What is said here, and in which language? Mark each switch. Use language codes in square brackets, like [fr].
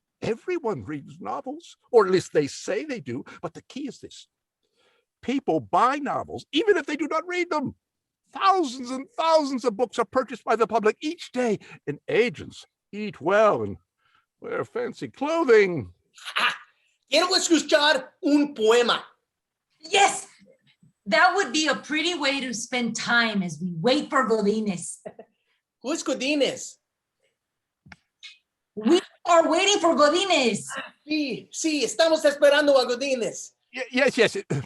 [en] Everyone reads novels, or at least they say they do, but the key is this. People buy novels, even if they do not read them. Thousands and thousands of books are purchased by the public each day, and agents eat well and wear fancy clothing. [es] Quiero escuchar un poema. [en] Yes, that would be a pretty way to spend time as we wait for Godines. Who's Godines? We are waiting for Godines. [es] Sí, estamos esperando a Godines. [en] Yes.